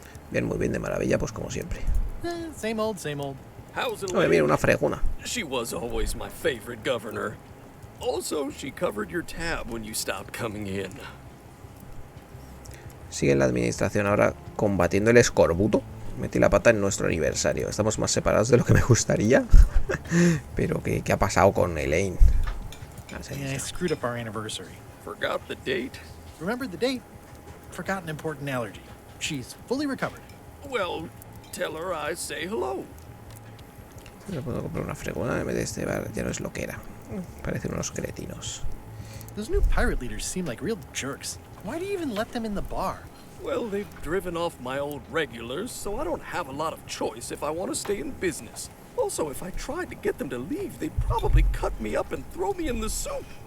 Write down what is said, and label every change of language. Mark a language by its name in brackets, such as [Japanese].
[Spanish] Bien, muy bien, de maravilla, pues como siempre. [English] Same old, same old. [Spanish] Oh, mira, una fregona. [English] She was always my favorite governor. Also, she covered your tab when you stopped coming in. [Spanish] Sigue en la administración ahora combatiendo el escorbuto. Metí la pata en nuestro aniversario. Estamos más separados de lo que me gustaría. Pero ¿qué ha pasado con Elaine? [English] Yeah, I screwed up our anniversary. Forgot the date? Remembered the date. Forgot an important allergy. She's fully recovered. Well, tell her I say hello. [Spanish] No puedo comprar una fregona en vez de este bar. Ya no es lo que era. Parecen unos cretinos. [English] Those new pirate leaders seem like real jerks. Why do you even let them in the bar? Well, they've driven off my old regulars, so I don't have a lot of choice if I want to stay in business. Also, if I tried to get them to leave, they'd probably cut me up and throw me in the soup.